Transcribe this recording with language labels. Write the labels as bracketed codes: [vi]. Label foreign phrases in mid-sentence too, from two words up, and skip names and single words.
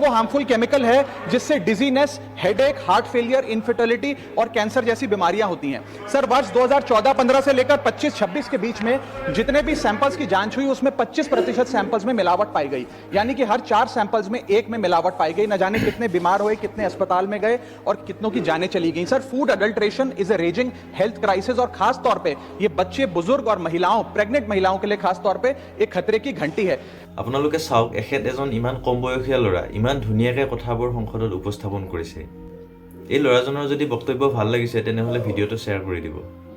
[hi] वो [en] harmful chemical [hi] है जिससे [en] dizziness headache heart failure infertility [hi] और कैंसर जैसी बीमारियां होती हैं सर वर्ष 2014-15 से लेकर 25-26 के बीच में जितने भी सैंपल्स की जांच हुई उसमें 25% सैंपल्स में मिलावट पाई गई यानी कि हर 4 सैंपल्स में एक में मिलावट पाई गई न जाने कितने बीमार हुए कितने अस्पताल में गए और कितनों की जानें चली गई सर [en] food adulteration is a raising health crisis [hi] और खास तौर पे ये बच्चे बुजुर्ग और महिलाओं प्रेग्नेंट महिलाओं के लिए खास तौर पे एक खतरे की घंटी है [as] আপোনালোকে চাওক এখেত এজন ইমান কম বয়সীয়া ল'ৰা ইমান ধুনীয়াকৈ কথাবোৰ সংসদত উপস্থাপন কৰিছে এই ল'ৰাজনৰ যদি বক্তব্য ভাল লাগিছে তেনেহলে ভিডিঅ'টো শ্বেয়াৰ কৰি দিব